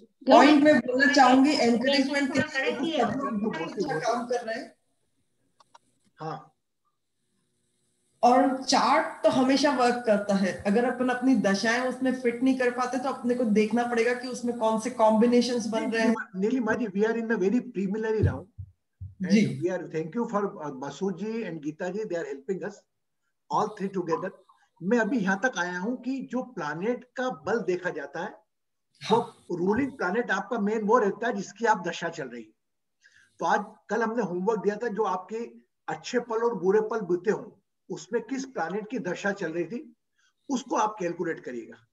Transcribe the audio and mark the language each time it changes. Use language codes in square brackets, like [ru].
[hi] Point में बोलना चाहूंगी, एनकरेजमेंट के लिए सब लोग बहुत अच्छा काम कर रहे हैं। हाँ, और चार्ट तो हमेशा वर्क करता है। अगर अपन अपनी दशाएं उसमें फिट नहीं कर पाते तो अपने को देखना पड़ेगा कि उसमें कौन से कॉम्बिनेशंस बन रहे हैं। [en] Nilima ji, we are in the very preliminary round [hi] ji. [en] and we are thank you for Basu ji and Geeta ji, they are helping us all three together. [hi] मैं अभी यहाँ तक आया हूँ कि जो प्लैनेट का बल देखा जाता है, वो रूलिंग प्लैनेट आपका मेन वो रहता है जिसकी आप दशा चल रही। तो आज कल हमने होमवर्क दिया था, जो आपके अच्छे पल और बुरे पल बीते हों उसमें किस प्लैनेट की दशा चल रही थी उसको आप कैलकुलेट करिएगा।